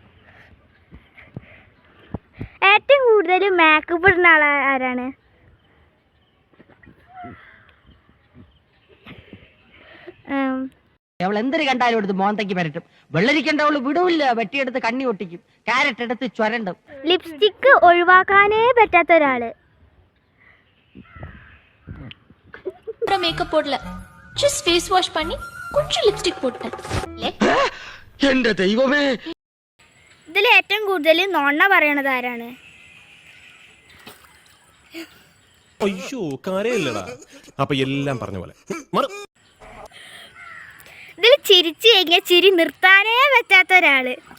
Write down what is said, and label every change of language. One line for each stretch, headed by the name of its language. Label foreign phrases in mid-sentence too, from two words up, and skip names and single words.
Malayalam: ഏറ്റവും കൂടുതൽ മേക്കപ്പ് ഇടുന്ന ആൾ ആരാണ്? അവൾ എന്തൊരു കണ്ടാലും എടുത്ത് മോന്തയ്ക്ക് പരട്ടും. വെള്ളരിക്കണ്ടവള് വിടൂല്ല, വെട്ടിയെടുത്ത് കണ്ണി ഒട്ടിക്കും, ക്യാരറ്റ് എടുത്ത് ചുരണ്ടും. ലിപ്സ്റ്റിക് ഒഴിവാക്കാനേ പറ്റാത്ത ഒരാള്?
Tamil: மேக்கப் போடல,
English: just face wash
Tamil: பண்ணி கொஞ்சம் லிப்ஸ்டிக் போட்டேன்.
Malayalam: എന്റെ ദൈവമേ! ഇതിൽ ഏറ്റവും കൂടുതൽ നോണ പറയണത് ആരാണ്? അയ്യോ, കാര്യമില്ലടാ. അപ്പൊ എല്ലാം പറഞ്ഞ പോലെ. ഇതിൽ ചിരിച്ചു കഴിഞ്ഞാൽ ചിരി നിർത്താനേ പറ്റാത്ത ഒരാള്.